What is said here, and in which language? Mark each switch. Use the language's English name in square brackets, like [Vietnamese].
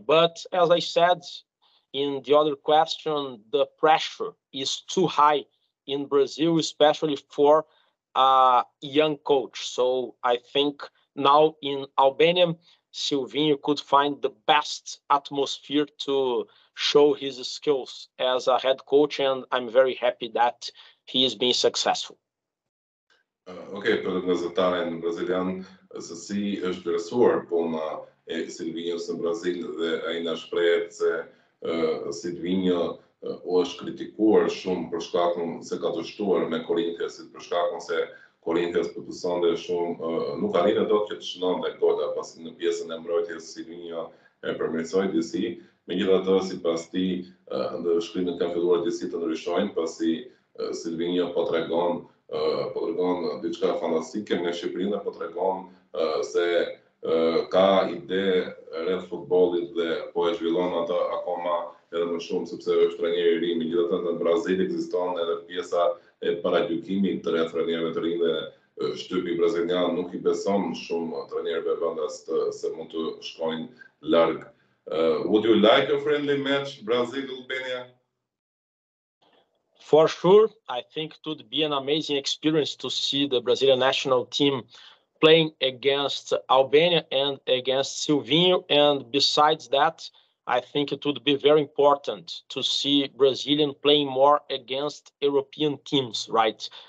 [English] But as I said in the other question, the pressure is too high in Brazil, especially for a young coach. So I think now in Albania, Silvinho could find the best atmosphere to show his skills as a head coach, and I'm very happy that he is being successful. [Albanian] Për gazetarin brazilian, se si është vlerësuar puna e Silvinhos në Brazil, dhe ai na shprehet se Silvinho është kritikuar shumë për shkakun se ka të shtuar me Korinthiasit, për shkakun se Korinthias përpusonte shumë, nuk arrite dot që të shënonte gola, pasi në pjesën e mbrojtjes Silvinho e përmirësoi disi. Megjithatë, sipas tij, në shkrimet kanë filluar disi të ndryshojnë, pasi Silvinho po tregon diçka fantastike me Shqipërinë, po tregon se ka ide rreth futbollit dhe po e zhvillon atë akoma edhe më shumë, sepse është trajner i ri. Megjithatë, në Brazil ekziston edhe pjesa e paragjykimit rreth trajnerëve të rinj dhe shtypi brazilian nuk i beson shumë trajnerëve vendas se mund të shkojnë larg. [English] Would you like a friendly match Brazil-Albania? For sure, I think it would be an amazing experience to see the Brazilian national team playing against Albania and against Silvinho. And besides that, I think it would be very important to see Brazilian playing more against European teams, right?